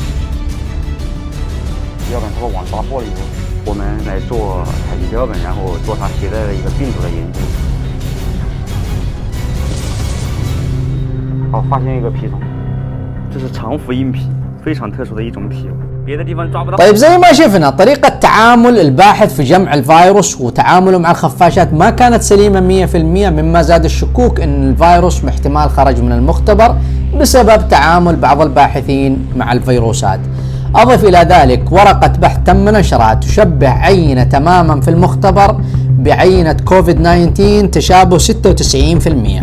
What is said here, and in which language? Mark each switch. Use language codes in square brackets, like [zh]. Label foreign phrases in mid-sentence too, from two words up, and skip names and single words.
[zh] 标本它把网抓破了以后，我们来做采集标本，然后做它携带的一个病毒的研究。好，发现一个蜱虫，这是长腹硬蜱，非常特殊的一种蜱，别的地方抓不到。 [ar] طيب زي ما شفنا طريقة تعامل الباحث في جمع الفيروس وتعامله مع الخفاشات ما كانت سليمة 100%، مما زاد الشكوك ان الفيروس احتمال خرج من المختبر بسبب تعامل بعض الباحثين مع الفيروسات. أضف إلى ذلك ورقة بحث تم نشرها تشبه عينة تماما في المختبر بعينة كوفيد 19 تشابه 96%.